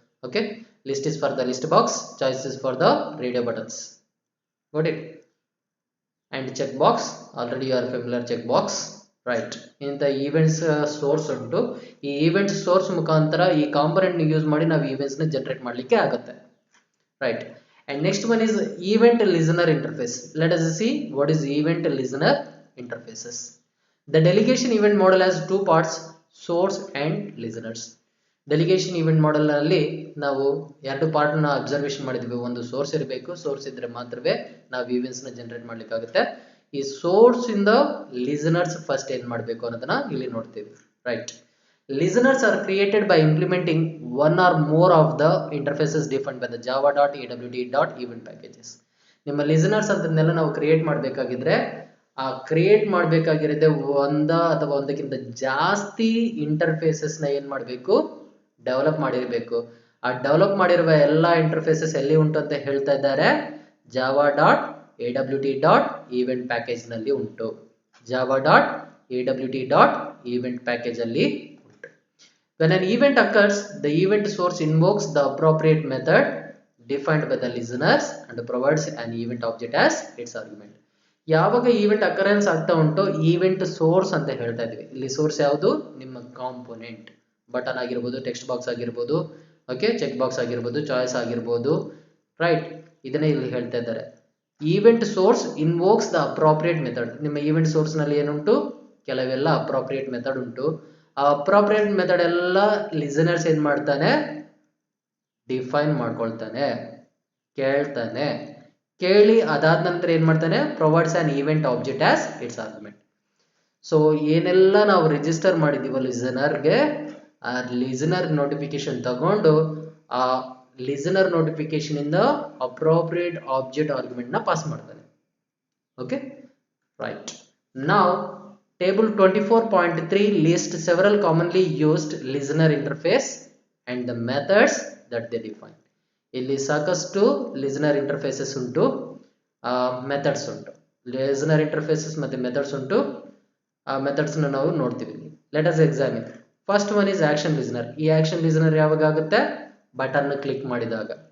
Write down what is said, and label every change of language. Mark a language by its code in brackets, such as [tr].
[en] Okay, list is for the list box, choice is for the radio buttons. got it? and check box, already you are familiar check box. Right, [kn] ಇಂಥ events source ಉಂಟು. ಈ events source ಮುಖಾಂತರ ಈ component use ಮಾಡಿ ನಾವು events ನ generate ಮಾಡಲಿಕ್ಕೆ ಆಗುತ್ತೆ. [en] Right, and next one is event listener interface. let us see what is event listener interfaces. The delegation event model has two parts, source and listeners. [kn] delegation event model ನಲ್ಲಿ ನಾವು ಎರಡು part ನ observation ಮಾಡಿದ್ವಿ. ಒಂದು source ಇರಬೇಕು, source ಇದ್ರೆ ಮಾತ್ರವೇ ನಾವು ಈವೆಂಟ್ಸ್ ನ ಜನರೇಟ್ ಮಾಡ್ಲಿಕ್ಕೆ ಆಗುತ್ತೆ. ಈ ಸೋರ್ಸ್ ಇಂದ ಲಿಸನರ್ಸ್ ಫಸ್ಟ್ ಏನ್ ಮಾಡಬೇಕು ಅನ್ನೋದನ್ನ ಇಲ್ಲಿ ನೋಡ್ತೀವಿ. [en] Right, listeners are created by implementing one or more of the interfaces defined by the java.awt.event packages. [kn] ನಿಮ್ಮ listeners ಅಂತನ್ನೆಲ್ಲ ನಾವು ಕ್ರಿಯೇಟ್ ಮಾಡಬೇಕಾಗಿದ್ರೆ ಕ್ರಿಯೇಟ್ ಮಾಡಬೇಕಾಗಿರುತ್ತೆ ಅಥವಾ ಒಂದಕ್ಕಿಂತ ಜಾಸ್ತಿ ಇಂಟರ್ಫೇಸಸ್ ನ ಏನ್ ಮಾಡಬೇಕು, ಡೆವಲಪ್ ಮಾಡಿರಬೇಕು. ಆ ಡೆವಲಪ್ ಮಾಡಿರುವ ಎಲ್ಲ ಇಂಟರ್ಫೇಸಸ್ ಎಲ್ಲಿ ಉಂಟು ಅಂತ ಹೇಳ್ತಾ ಇದ್ದಾರೆ, java.awt.event ಪ್ಯಾಕೇಜ್ ನಲ್ಲಿ ಉಂಟು. java.awt.event ಪ್ಯಾಕೇಜ್ ಅಲ್ಲಿ ಉಂಟು. [en] When an event occurs, the event source invokes the appropriate method defined by the listeners and provides an event object as its argument. [kn] ಯಾವಾಗ ಈವೆಂಟ್ ಅಕರೆನ್ಸ್ ಆಗ್ತಾ ಉಂಟು, ಈವೆಂಟ್ ಸೋರ್ಸ್ ಅಂತ ಹೇಳ್ತಾ ಇದೀವಿ. ಇಲ್ಲಿ ಸೋರ್ಸ್ ಯಾವುದು, ನಿಮ್ಮ ಕಾಂಪೋನೆಂಟ್. ಬಟನ್ ಆಗಿರ್ಬೋದು, ಟೆಕ್ಸ್ಟ್ ಬಾಕ್ಸ್ ಆಗಿರ್ಬೋದು, ಓಕೆ, ಚೆಕ್ ಬಾಕ್ಸ್ ಆಗಿರ್ಬೋದು, ಚಾಯ್ಸ್ ಆಗಿರ್ಬೋದು, ರೈಟ್. ಇದನ್ನೇ ಇಲ್ಲಿ ಹೇಳ್ತಾ ಇದ್ದಾರೆ. [en] Event source invokes the appropriate method. [kn] ನಿಮ್ಮ ಈವೆಂಟ್ ಸೋರ್ಸ್ ನಲ್ಲಿ ಏನುಂಟು, ಕೆಲವೆಲ್ಲ ಅಪ್ರಾಪ್ರಿಯೇಟ್ ಮೆಥಡ್ ಉಂಟು. ಆ ಅಪ್ರಾಪ್ರಿಯೇಟ್ ಮೆಥಡ್ ಎಲ್ಲ ಲಿಸನರ್ಸ್ ಏನ್ ಮಾಡ್ತಾನೆ, ಡಿಫೈನ್ ಮಾಡ್ಕೊಳ್ತಾನೆ, ಕೇಳ್ತಾನೆ. ಕೇಳಿ ಅದಾದ ನಂತರ ಏನ್ ಮಾಡ್ತಾನೆ, [en] Provides an event object as its argument. [kn] So ಏನೆಲ್ಲ ನಾವು ರಿಜಿಸ್ಟರ್ ಮಾಡಿದೀವೋ ಲಿಸನರ್ಗೆ, ಆ ಲಿಸನರ್ ನೋಟಿಫಿಕೇಶನ್ ತಗೊಂಡು ಆ ಲಿಸನರ್ ನೋಟಿಫಿಕೇಶನ್ ಇಂದ ಅಪ್ರೋಪ್ರಿಯೇಟ್ ಆಬ್ಜೆಕ್ಟ್ ಆರ್ಗ್ಯುಮೆಂಟ್ ನ ಪಾಸ್ ಮಾಡ್ತಾನೆ. Okay, right. [en] Now table 24.3 lists several commonly used listener interface and the methods that they define. [kn] ಇಲ್ಲಿ ಸಾಕಷ್ಟು ಲಿಸನರ್ ಇಂಟರ್ಫೇಸಸ್ ಉಂಟು, ಮೆಥಡ್ಸ್ ಉಂಟು. ಲಿಸನರ್ ಇಂಟರ್ಫೇಸಸ್ ಮತ್ತೆ ಮೆಥಡ್ಸ್ ಉಂಟು. ಆ ಮೆಥಡ್ಸ್ ನಾವು ನೋಡ್ತೀವಿ. [en] Let us examine. First one is action listener. [kn] ಈ ಆಕ್ಷನ್ ಲಿಸನರ್ ಯಾವಾಗ ಆಗುತ್ತೆ, ಬಟನ್ ಕ್ಲಿಕ್ ಮಾಡಿದಾಗ.